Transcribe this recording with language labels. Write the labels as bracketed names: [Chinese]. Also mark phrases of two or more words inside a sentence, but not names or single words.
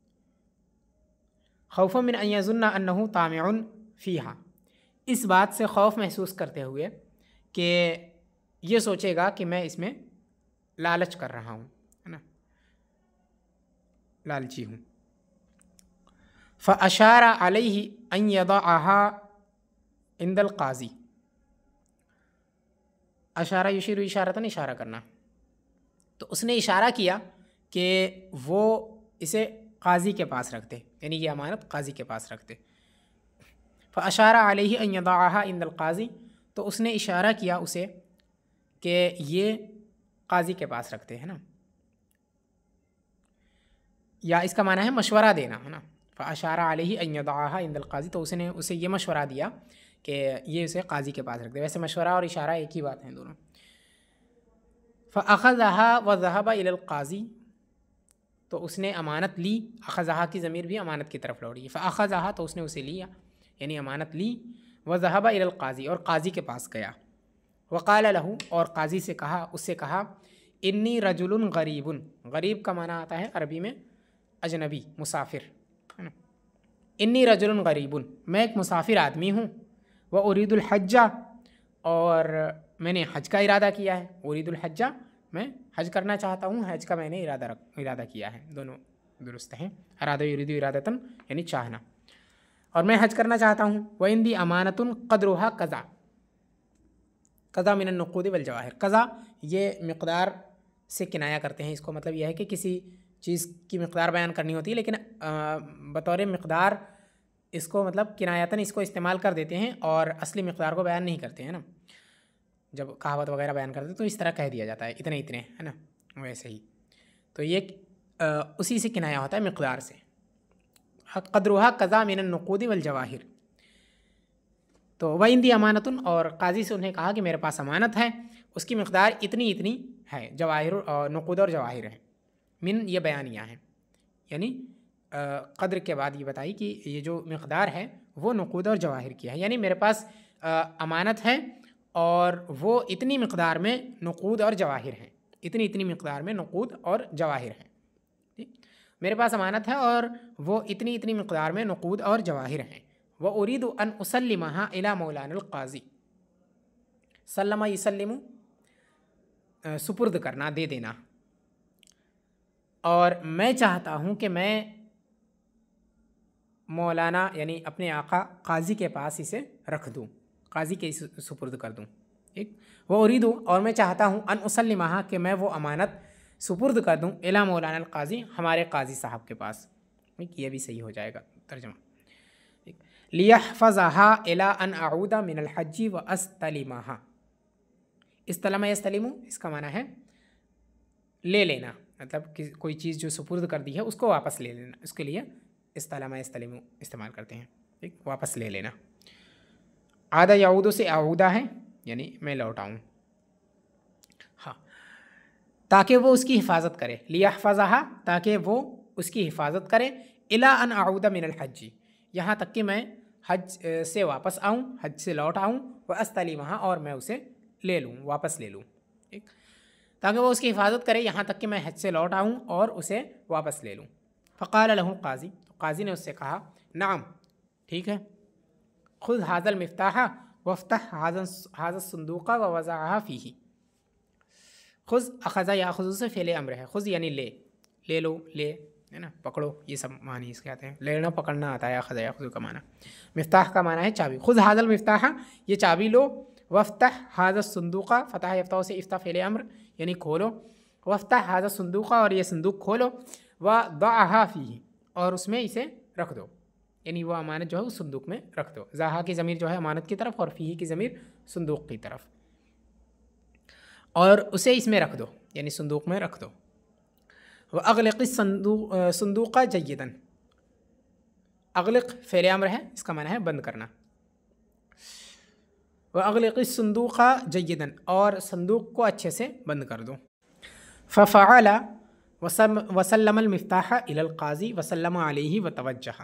[Arabic] خوفا من أن يظن أنه طامع فيها, [Hindi] इस बात से खौफ महसूस करते हुए कि ये सोचेगा कि मैं इसमें लालच कर रहा हूँ, है ना, लालची हूँ। [Arabic] فأشار عليه أن يدعها عند القاضي، أشار يشير إشارة, [Hindi] इशारा करना, तो उसने इशारा किया कि वो इसे काजी के पास रख दे, यानी ये अमानत काजी के पास रख दे। [Arabic] فأشار عليه أن يدعها عند القاضي, [Hindi] तो उसने इशारा किया उसे कि ये काजी के पास रखते, है ना, या इसका माना है मशवरा देना, है ना। [Arabic] فأشار عليه أن يدعها عند القاضي, [Hindi] तो उसने उसे ये मशवरा दिया कि ये उसे काजी के पास रख दे। वैसे मशवरा और इशारा एक ही बात है दोनों। [Arabic] فأخذها وذهب إلى القاضي, [Hindi] तो उसने अमानत ली, अख़ज़हा की ज़मीर भी अमानत की तरफ लौट रही है। फ़अख़ज़हा, तो उसने उसे लिया, यानी अमानत ली। [Arabic] وذهب إلى القاضي, [Hindi] और काजी के पास गया। [Arabic] وقال له, [Hindi] और काजी से कहा, उससे कहा, [Arabic] إني رجل غريب, [Hindi] गरीब का माना आता है अरबी में अजनबी, मुसाफिर, है ना। [Arabic] إني رجل غريب, [Hindi] मैं एक मुसाफिर आदमी हूँ। [Arabic] وأريد الحج, [Hindi] और मैंने हज का इरादा किया है। [Arabic] أريد الحج, [Hindi] मैं हज करना चाहता हूँ, हज का मैंने इरादा किया है, दोनों दुरुस्त हैं। [Arabic] أراد يريد إرادة, [Hindi] यानी चाहना, और मैं हज करना चाहता हूँ। [Arabic] وعندي أمانة قدرها كذا، كذا من النقود والجواهر, [Hindi] कज़ा ये मिक़दार से किनाया करते हैं इसको, मतलब यह है कि किसी चीज़ की मिक़दार बयान करनी होती है, लेकिन बतौर मिक़दार इसको मतलब किनायतन इसको इस्तेमाल कर देते हैं और असली मिक़दार को बयान नहीं करते हैं ना। जब कहावत वगैरह बयान करते हैं तो इस तरह कह दिया जाता है, इतने इतने, है ना, वैसे ही। तो ये उसी से किनाया होता है मिक़दार से। [Arabic] قدرها كذا من النقود والجواهر, [Hindi] तो [Arabic] وعندي أمانة, [Hindi] और काजी से उन्हें कहा कि मेरे पास अमानत है, उसकी मिक़दार इतनी इतनी है। जवाहिर और नुक़ूद और जवाहिर है। मिन ये बयानियाँ हैं, यानी क़द्र के बाद ये बताई कि ये जो मिक़दार है वो नुक़ूद और जवाहिर की है, यानी मेरे पास अमानत है और वो इतनी मिक़दार में नुक़ूद और जवाहिर हैं, इतनी इतनी मिक़दार में नुक़ूद और जवाहिर हैं। ठीक, मेरे पास अमानत है और वो इतनी इतनी मिक़दार में नुक़ूद और जवाहिर हैं। [Arabic] وأريد أن أسلمها إلى مولانا القاضي، سلم يسلم, [Hindi] सुपुर्द करना, दे देना, और मैं चाहता हूँ कि मैं मौलाना यानी अपने आका काजी के पास इसे रख दूँ, काजी के सुपुर्द कर दूँ। ठीक, [Arabic] وأريد, [Hindi] और मैं चाहता हूँ, [Arabic] أن أسلمها, [Hindi] कि मैं वो अमानत सुपुर्द कर दूँ, [Arabic] إلى مولانا القاضي, [Hindi] हमारे काजी साहब के पास। ठीक, ये भी सही हो जाएगा तर्जुमा। [Arabic] ليحفظها إلى أن أعود من الحج وأستلمها، استلم يستلم [Hindi] इसका माना है ले लेना, मतलब कि कोई चीज़ जो सुपुर्द कर दी है उसको वापस ले लेना, उसके लिए [Arabic] استلم يستلم [Hindi] इस्तेमाल करते हैं। ठीक, वापस ले लेना। [Arabic] عاد يعود [Hindi] से अऊदा है, यानी मैं लौटाऊँ, हाँ, ताकि वो उसकी हिफाजत करे। लियहफ़ज़हा, ताकि वो उसकी हिफाजत करे। [Arabic] إلى أن أعود من الحج, [Hindi] यहाँ तक कि मैं हज से वापस आऊँ, हज से लौट आऊँ। [Arabic] وأستلمها, [Hindi] और मैं उसे ले लूँ, वापस ले लूँ। ठीक, ताकि वो उसकी हिफाजत करे यहाँ तक कि मैं हज से लौट आऊँ और उसे वापस ले लूँ। [Arabic] فقال له القاضي, [Hindi] तो काजी ने उससे कहा, नाम, ठीक है, [Arabic] خذ هذا المفتاح وافتح هذا الصندوق وضعها فيه. [Hindi] खुज़ [Arabic] أخذ يأخذ [Hindi] से फ़ेले अम्र है, खुज़ यानी ले, ले लो, ले, है ना, पकड़ो, ये सब मानी इसके आते हैं। लेना पकड़ना आता है [Arabic] أخذ يأخذ [Hindi] का माना। मिफ्ताह का माना है चाबी। [Arabic] خذ هذا المفتاح, [Hindi] ये चाबी लो। [Arabic] وافتح هذا الصندوق, فتح يفتح [Hindi] से इफ्ता फ़ेल अम्र यानी खोलो। [Arabic] وافتح هذا الصندوق, [Hindi] और ये संदूक खोलो। [Arabic] وضعها فيه, [Hindi] और उसमें इसे रख दो, यानी वो अमानत जो है उस संदूक में रख दो। ज़हा की ज़मीर जो है अमानत की तरफ और फ़ीही की ज़मीर संदूक की तरफ, और उसे इसमें रख दो यानी संदूक में रख दो। [Arabic] وأغلق الصندوق جيدا, [Hindi] अग़लिक़ फ़ेल अम्र है, इसका माना है बंद करना। [Arabic] وأغلق الصندوق جيدا, [Hindi] और संदूक को अच्छे से बंद कर दो। [Arabic] ففعل وسلم المفتاح إلى القاضي وسلم عليه وتوجه.